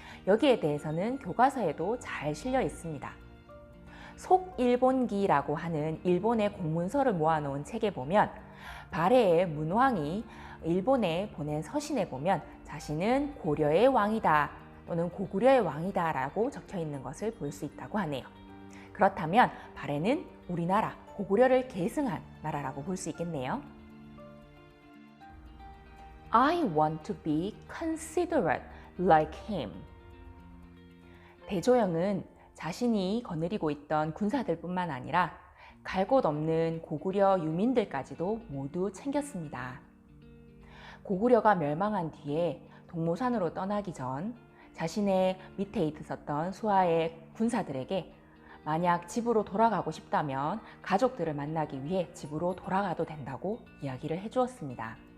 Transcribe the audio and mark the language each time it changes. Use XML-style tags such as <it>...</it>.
<ko>여기에 대해서는 교과서에도 잘 실려 있습니다. 속일본기라고 하는 일본의 공문서를 모아놓은 책에 보면 발해의 문왕이 일본에 보낸 서신에 보면 자신은 고려의 왕이다 또는 고구려의 왕이다 라고 적혀 있는 것을 볼 수 있다고 하네요. 그렇다면 발해는 우리나라 고구려를 계승한 나라라고 볼 수 있겠네요.</ko> <en>I want to be considerate like him.</en> <ko>대조영은 자신이 거느리고 있던 군사들뿐만 아니라 갈 곳 없는 고구려 유민들까지도 모두 챙겼습니다. 고구려가 멸망한 뒤에 동모산으로 떠나기 전 자신의 밑에 있었던 수하의 군사들에게 만약 집으로 돌아가고 싶다면 가족들을 만나기 위해 집으로 돌아가도 된다고 이야기를 해주었습니다.</ko>